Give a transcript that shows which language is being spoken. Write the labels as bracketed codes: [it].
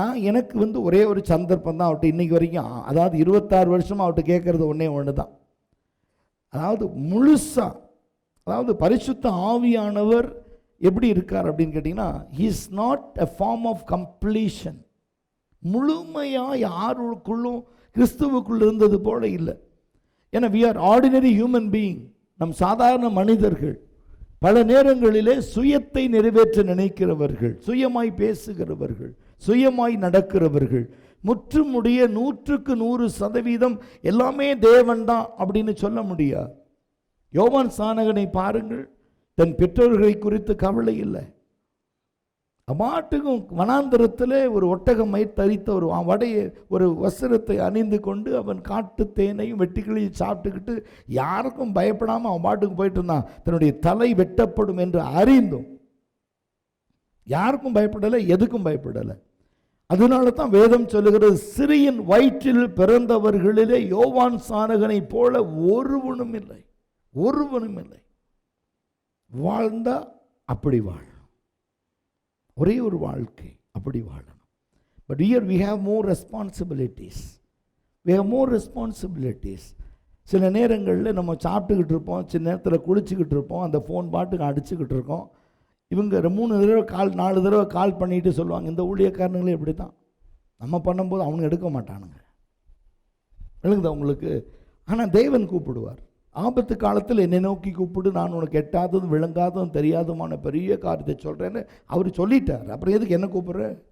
[ta] எனக்கு ஒரே ஒரு சந்தர்ப்பம் தான் அவர்கிட்ட இன்றைக்கி வரைக்கும், அதாவது 26 வருஷமாக அவர்கிட்ட கேட்குறது ஒன்று தான். அதாவது முழுசாக, அதாவது பரிசுத்த ஆவியானவர் எப்படி இருக்கார் அப்படின்னு கேட்டிங்கன்னா, [en] he is not a form of completion. [ta] முழுமையாக யாருக்குள்ளும் கிறிஸ்துவுக்குள் இருந்தது போல இல்லை. ஏன்னா [en] we are ordinary human being. [ta] நம் சாதாரண மனிதர்கள். பல நேரங்களிலே சுயத்தை நிறைவேற்ற நினைக்கிறவர்கள், சுயமாய் பேசுகிறவர்கள், சுயமாய் நடக்கிறவர்கள். முற்றுமுடிய 100% எல்லாமே தேவன் தான் அப்படின்னு சொல்ல முடியாது. யோவான் ஸ்நானகனை பாருங்கள், தன் பெற்றோர்களை குறித்து கவலை இல்லை. அம்மாட்டுக்கும் வனாந்தரத்தில் ஒரு ஒட்டகமை தரித்த ஒரு வஸ்திரத்தை அணிந்து கொண்டு அவன் காட்டு தேனையும் வெட்டிகளையும் சாப்பிட்டுக்கிட்டு யாருக்கும் பயப்படாமல் அவன் பாட்டுக்கு போயிட்டு இருந்தான். தன்னுடைய தலை வெட்டப்படும் என்று அறிந்தும் யாருக்கும் பயப்படலை, எதுக்கும் பயப்படலை. அதனால தான் வேதம் சொல்லுகிறது, சிறியின் வயிற்றில் பிறந்தவர்களிலே யோவான் ஸ்நானகனை போல ஒருவனும் இல்லை, ஒருவனும் இல்லை. வாழ்ந்தா அப்படி வாழணும், ஒரே ஒரு வாழ்க்கை அப்படி வாழணும். [en] But here we have more responsibilities. we have more responsibilities. [ta] சில நேரங்களில் நம்ம சாப்பிட்டுக்கிட்டு இருப்போம், சில நேரத்தில் குளிச்சுக்கிட்டு இருப்போம், அந்த ஃபோன் பாட்டுக்கு அடிச்சுக்கிட்டு இருக்கோம். இவங்க 3 தடவை கால் 4 தடவை கால் பண்ணிட்டு சொல்லுவாங்க, இந்த ஊழியக்காரங்களே இப்படி தான், நம்ம பண்ணும்போது அவனுங்க எடுக்க மாட்டானுங்க. விளங்குதா உங்களுக்கு? ஆனால் தேவன் கூப்பிடுவார். ஆபத்து காலத்தில் என்னை நோக்கி கூப்பிடு, நான் உனக்கு எட்டாததும் விளங்காததும் தெரியாததுமான பெரிய காரியத்தை சொல்கிறேன்னு அவர் சொல்லிட்டார். அப்புறம் எதுக்கு என்ன கூப்பிடுற?